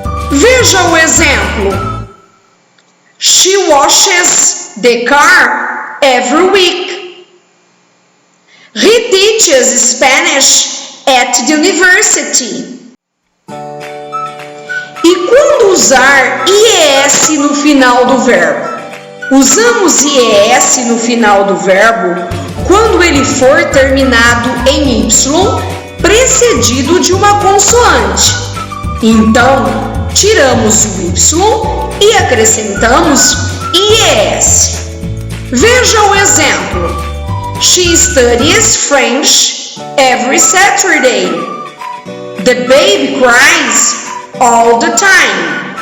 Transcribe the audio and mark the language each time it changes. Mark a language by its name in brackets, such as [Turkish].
[Portuguese] Veja o exemplo: [English] she washes the car every week. He teaches Spanish at the university. [Portuguese] E quando usar ies no final do verbo? Usamos ies no final do verbo quando ele for terminado em y, precedido de uma consoante. Então, tiramos o y e acrescentamos ies. Veja o exemplo: [English] she studies French every Saturday. The baby cries all the time.